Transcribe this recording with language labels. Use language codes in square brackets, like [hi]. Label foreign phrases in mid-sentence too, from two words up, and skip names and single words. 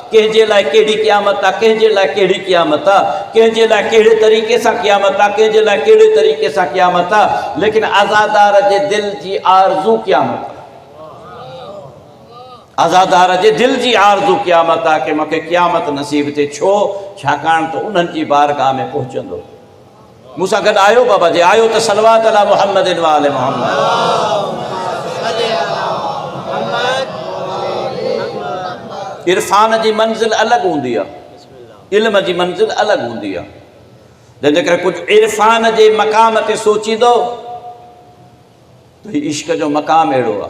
[sd] कंहिंजे लाइ कहिड़ी क़यामत आहे, कंहिंजे लाइ कहिड़ी क़यामत आहे, कंहिंजे लाइ कहिड़े तरीक़े सां क़यामत आहे, कंहिंजे लाइ कहिड़े तरीक़े सां क़यामत आहे। लेकिन आज़ादार जे दिलि जी आरज़ू क़यामत आहे। आज़ादार जे दिल जी आरज़ू क़यामत आहे कि मूंखे क़यामत नसीब थिए। छो? छाकाणि त उन्हनि जी बारगाह में पहुचंदो। मूंसां गॾु आयो बाबा जी, आयो त [ar] صلوات على محمد وآل محمد. [sd] इरफान जी मंज़िल अलॻि हूंदी आहे, इल्म जी मंज़िल अलॻि हूंदी आहे। जंहिंजे करे कुझु इरफान जे मक़ाम ते सोचींदो त इश्क जो मक़ाम अहिड़ो आहे।